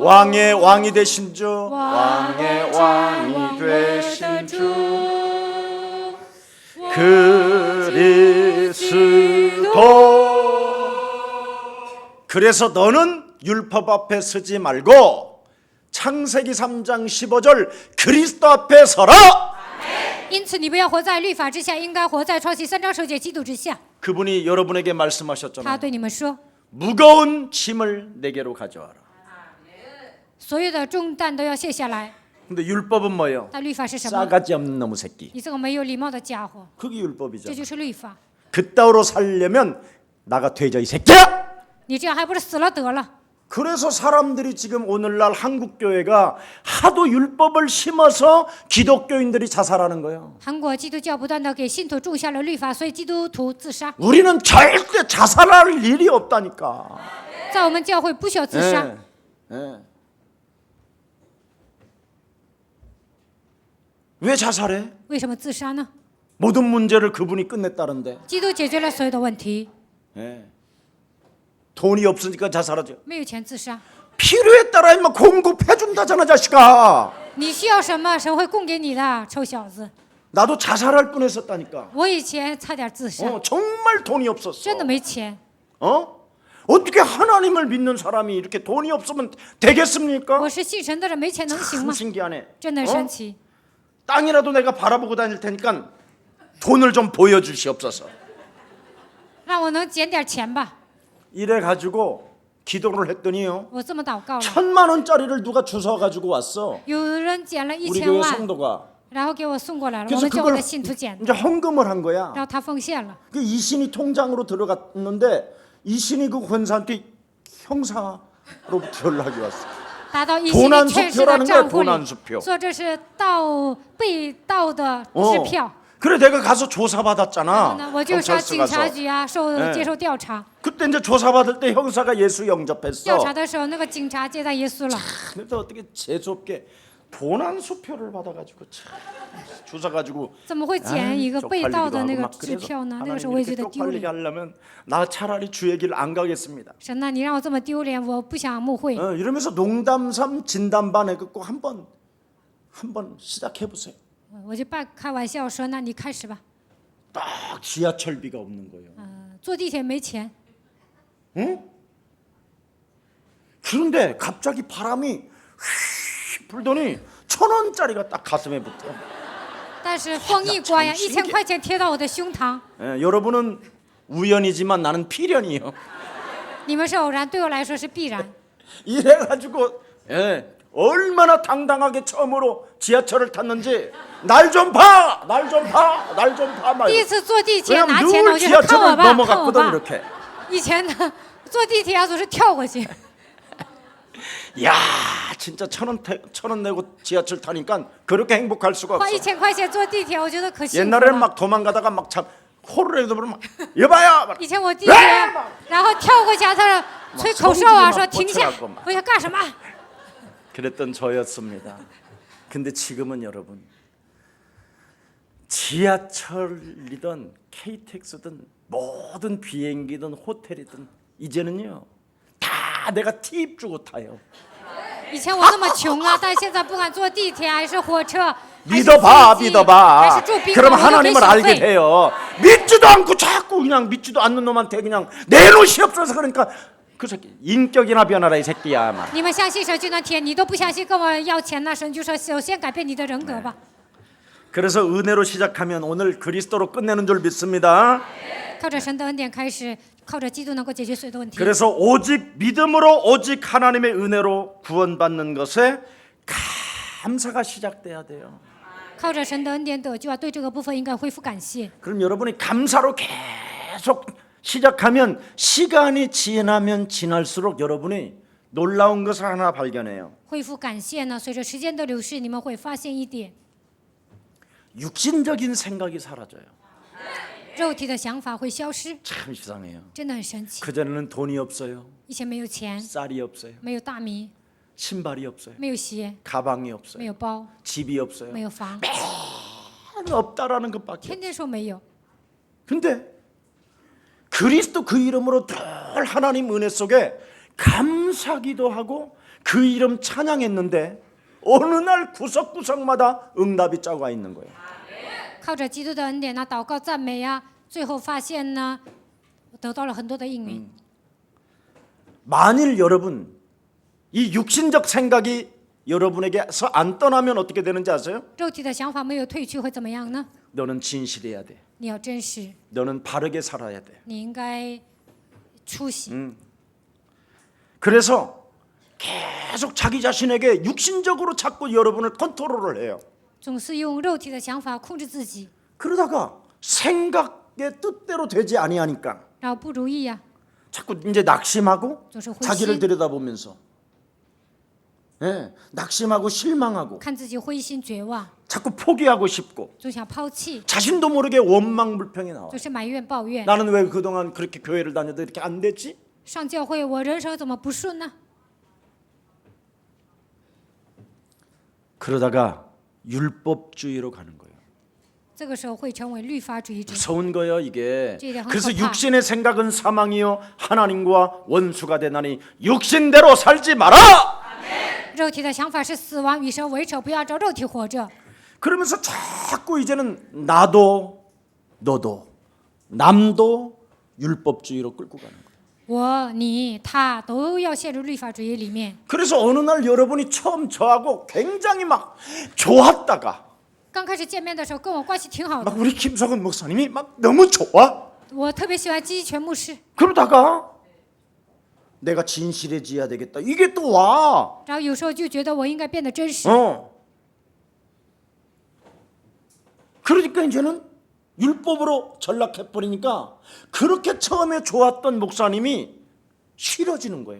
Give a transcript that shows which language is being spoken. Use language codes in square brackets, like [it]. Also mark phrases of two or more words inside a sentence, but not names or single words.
[ko] 왕의 왕이 되신 주, 왕의 왕이 되신 주 그리스도. 그래서 너는 율법 앞에 서지 말고 창세기 3장 15절 그리스도 앞에 서라. [zh] 因此，你不要活在律法之下，应该活在创世3章10节基督之下。 [ko] 그분이 여러분에게 [zh] 他 [ko] 말씀하셨잖아요. [zh] 对你们说， [ko] 무거운 짐을 내게로 가져와라. [zh] 所有的重担都要卸下来。 [ko] 근데 율법은 뭐예요? [zh] 但律法是什么？ [ko] 싸가지 없는 놈의 새끼. [zh] 你这个没有礼貌的家伙， [ko] 그게 율법이죠. [zh] 这就是律法。 [ko] 그따위로 살려면 나가 되져 이 새끼야. [zh] 你这样还不是死了得了？ [ko] 그래서 사람들이 지금 오늘날 한국 교회가 하도 율법을 심어서 기독교인들이 자살하는 거예요. [zh] 韩国基督教不断的给信徒种下了律法，所以基督徒自杀。 [ko] 우리는 절대 자살할 일이 없다니까. [zh] 在我们教会不需要自杀。 [ko] 예. 왜 자살해? [zh] 为什么自杀呢？ [ko] 모든 문제를 그분이 끝냈다는데. [zh] 基督解决了所有的问题， [ko] 예. 돈이 없으니까 자살하죠. [zh] 没有钱自杀。 [ko] 필요에 따라 임마 공급해준다잖아 자식아. [zh] 你需要什么，神会供给你的，臭小子！ [ko] 나도 자살할 뻔했었다니까. [zh] 我以前差点自杀， [ko] 정말 돈이 없었어. [zh] 真的没钱。 [ko] 어떻게 하나님을 믿는 사람이 이렇게 돈이 없으면 되겠습니까? [zh] 我是信神的人，没钱能行 [ko] 참 [zh] 吗？ [ko] 신기하네. [zh] 真的神奇。 [ko] 땅이라도 내가 바라보고 다닐 테니까 돈을 좀 보여주시옵소서. [zh] 让我能捡点钱吧。 [ko] 이래 가지고 기도를 했더니요. [zh] 我这么祷告了， [ko] 1,000만 원짜리를 누가 주워 가지고 왔어. [zh] 有人捡了 [ko] 우리 [zh] 1000 [ko] 교회 [zh] 万， [ko] 성도가. [zh] 然后给我送过来了。我 [ko] 그래서 [zh] 们教会 [ko] 그걸 [zh] 的信徒捡的， [ko] 이제 헌금을 한 거야. [zh] 然后他奉献了。 [ko] 그 이신이 통장으로 들어갔는데 이신이 그 권사한테 형사로부터 연락이 왔어. [zh] 达到一心里确实的账户里 [ko] 도난수표. ， [zh] 说这是被盗的支票。 [ko] 그래 내가 가서 조사받았잖아. [zh] 那我就上 [ko] 경찰서 [zh] 警察 [ko] 가서. [zh] 局啊，接受调查。 [ko] 그때 이제 조사받을 때 형사가 예수 [zh] 调 [ko] 영접했어. [zh] 查的时候，那个警察接待耶稣了。 [ko] 근데 어떻게 재수없게 도난수표를 받아가지고 참 주워가지고 [zh] 怎么会捡一个被盗的那个 [ko] 쪽팔리기도 하고 막 [zh] 支票呢？ [ko] 그래서 [zh] 那个时候我也觉 [ko] 하나님 [zh] 得 [ko] 이렇게 [zh] 丢 [ko] 쪽팔리게 [zh] 脸。 [ko] 하려면 나 차라리 주의 길 안 가겠습니다. [zh] 神呐，你让我这么丢脸，我不想牧会。 [ko] 이러면서 농담삼 진담반 해갖고 한번 시작해 보세요. [zh] 我就开玩笑说，那你开始吧。 [ko] 딱 지하철비가 없는 거예요. [zh] 坐地铁没钱， [ko] 그런데 갑자기 바람이 휘 불더니 1,000원짜리가 딱 가슴에 붙어. [zh] 但是风一刮呀，1000块钱贴到我的胸膛。 [ko] 여러분은 우연이지만 나는 필연이에요. [zh] 你们是偶然，对我来说是必然。 [ko] 이래가지고 얼마나 당당하게 처음으로 지하철을 탔는지 날 좀 봐, 날 좀 봐, 날 좀 봐 [zh] 第 [ko] 말고. [zh] 一次坐地铁 [ko] 왜냐면 [zh] 拿钱呢，我 [ko] 늘 [zh] 就说看我 [ko] 지하철을 [zh] 吧，看我 [ko] 넘어갔거든 [zh] 吧。 [ko] 이렇게. [zh] 以前呢，坐地铁啊总是跳过去。 [ko] 야, 진짜 1,000원 내고 지하철 타니까 그렇게 행복할 수가 [zh] 花 [ko] 없어. [zh] 1000块钱坐地铁，我觉得可幸福 [ko] 옛날에는 [zh] 了。 [ko] 막 도망가다가 막 참 호를 해도 그러면 여봐요. [zh] 以前我地铁，然后跳过去啊，他吹口哨啊，说停下。我想干什么？ [ko] 그랬던 저였습니다. 근데 지금은 여러분 지하철이든 KTX든 모든 비행기든 호텔이든 이제는요 다 내가 팁 주고 타요. [zh] 以前我那么穷啊，但现在不管坐地铁还是火车，还是 [ko] 믿어봐, [zh] 飞机， [ko] 믿어봐. [zh] 还是住宾馆， [ko] 그러면 [zh] 我都给 [ko] 하나님을 [zh] 小 [ko] 알게 [zh] 费。 [ko] 돼요. 믿지도 않고 자꾸 그냥 믿지도 않는 놈한테 그냥 내놓으시옵소서 그러니까 그 새끼 인격이나 변하라 이 새끼야. 막. [zh] 你们相信神就能填，你都不相信，跟我要钱那神就说首先改变你的人格吧。 [ko] 그래서 은혜로 시작하면 오늘 그리스도로 끝내는 줄 믿습니다. [zh] 靠着神的恩典开始，靠着基督能够解决所有的问题。 [ko] 그래서 오직 믿음으로 오직 하나님의 은혜로 구원받는 것에 감사가 시작돼야 돼요. [zh] 靠着神的恩典得救啊，对这个部分应该恢复感谢。 [ko] 그럼 여러분이 감사로 계속 시작하면 시간이 지나면 지날수록 여러분이 놀라운 것을 하나 발견해요. [zh] 恢复感谢呢，随着时间的流逝，你们会发现一点， [ko] 육신적인 생각이 사라져요. [zh] 肉体的想法会消失， [ko] 참 이상해요. [zh] 真的很神奇。 [ko] 그전에는 돈이 없어요. [zh] 以前没有钱， [ko] 쌀이 없어요. [zh] 没有大米， [ko] 신발이 없어요. [zh] 没有鞋， [ko] 가방이 [zh] 没 [ko] 없어요. [zh] 有包， [ko] 집이 없어요. [zh] 没有房， [ko] 없다라는 것밖에. [zh] 天天说没有。 [ko] 근데 그리스도 그 이름으로 늘 하나님 은혜 속에 감사기도 하고 그 이름 찬양했는데 어느 날 구석구석마다 응답이 짜고 있는 거예요. [zh] 靠着基督的恩典呢，祷告赞美呀，最后发现呢，得到了很多的应允。 [ko] 만일 여러분 이 육신적 생각이 여러분에게서 안 떠나면 어떻게 되는지 아세요? [zh] 肉体的想法没有退去会怎么样呢？ [ko] 너는 진실해야 돼. [zh] 你要真实， [ko] 너는 바르게 살아야 돼. [zh] 你应该出息。 [ko] 그래서 계속 자기 자신에게 육신적으로 자꾸 여러분을 컨트롤을 해요. [zh] 总是用肉体的想法控制自己， [ko] 그러다가 생각의 뜻대로 되지 아니하니까 [zh] 然后不如意呀， [ko] 자꾸 이제 낙심하고 [zh] 总是灰 [ko] 자기를 [zh] 心， [ko] 들여다보면서 예, 낙심하고 실망하고 [zh] 看自己灰心绝望， [ko] 자꾸 포기하고 싶고 [zh] 总想抛弃， [ko] 자신도 모르게 원망불평이 나와요. [zh] 总是埋怨抱怨。 [ko] 나는 왜 그동안 그렇게 교회를 다녀도 이렇게 안 됐지? [zh] 上教会，我人生怎么不顺呢？ [ko] 그러다가 율법주의로 가는 거예요. [zh] 这个时候会成为律法主义者。 [ko] 무서운 거예요 이게. 이게 그래서 헛헛하. 육신의 생각은 사망이요 하나님과 원수가 되나니 육신대로 살지 마라. [zh] 肉体的想法是死亡，与神为仇，不要按照肉体活着。 [ko] 그러면서 자꾸 이제는 나도 너도 남도 율법주의로 끌고 가는 거예요. [zh] 我、你、他都要陷入律法主义里面。 [ko] 그래서 어느 날 여러분이 처음 저하고 굉장히 막 좋았다가 [zh] 刚开始见面的时候，跟我关系挺好的， [ko] 막 우리 김석은 목사님이 막 너무 좋아. [zh] 我特别喜欢基全牧师。 [ko] 그러다가 내가 진실해져야 되겠다. 이게 또 와. [zh] 然后有时候就觉得我应该变得真实， [ko] 그러니까 이제는 율법으로 전락해 버리니까 그렇게 처음에 좋았던 목사님이 싫어지는 거예요.